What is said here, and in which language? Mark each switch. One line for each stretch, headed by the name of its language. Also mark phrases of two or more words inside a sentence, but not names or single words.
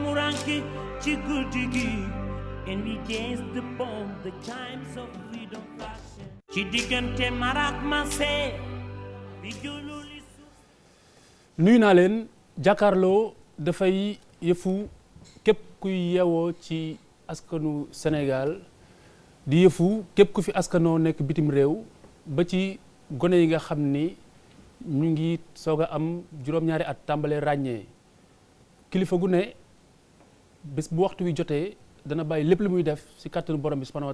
Wolof: manqué ci guddi gi
English: and we dance the bomb the chimes of freedom flashing
Wolof: ci diggante marak mase bi jululi nuyu naa leen jàkkaarloo dafay yëfu képp kuy yeewoo ci askanu Sénégal di yëfu képp ku fi askanoo nekk bitim réew ba ci gone yi nga xam ni ñu ngi soog a am juróom-ñaari at tàmbalee ràññee kilifa gu ne bés bu waxtu wi jotee dana bàyyi lépp lu muy def ci kàttanu borom bi
Arabic: سبحانه و